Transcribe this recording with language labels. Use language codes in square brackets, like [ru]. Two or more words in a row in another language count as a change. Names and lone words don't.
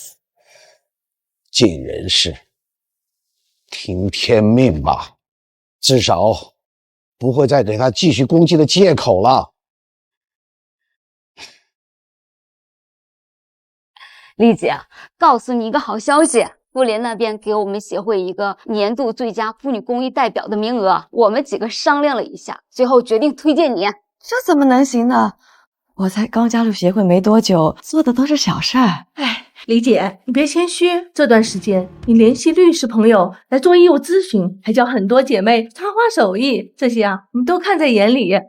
[zh] 尽人事，听天命吧，至少不会再给他继续攻击的借口了。丽姐，告诉你一个好消息，妇联那边给我们协会一个年度最佳妇女公益代表的名额，我們幾個商量了一下，最後決定推薦你。這怎麼能行呢？我才剛加入協會沒多久，做的都是小事兒。哎，李姐，你別謙虛，這段時間你聯繫律師朋友來做業務諮詢，還教很多姐妹插花手藝，這些啊，我們都看在眼裡。